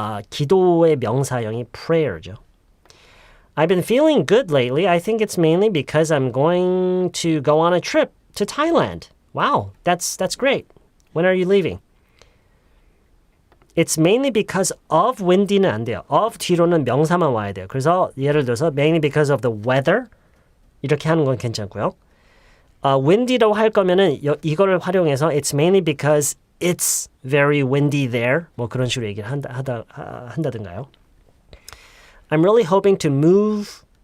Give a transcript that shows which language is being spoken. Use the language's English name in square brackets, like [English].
[Korean] 기도의 명사형이 prayer죠. [English] I've been feeling good lately. I think it's mainly because I'm going to go on a trip to Thailand. Wow, that's great. When are you leaving? It's mainly because of [Korean] windy는 안 돼요. Of 뒤로는 명사만 와야 돼요. 그래서 예를 들어서 [English] mainly because of the weather [Korean] 이렇게 하는 건 괜찮고요. windy라고 할 거면은 이거를 활용해서 [English] it's mainly because it's very windy there. [Korean] 뭐 그런 식으로 얘기를 한다든가요. [English] I'm really hoping to move.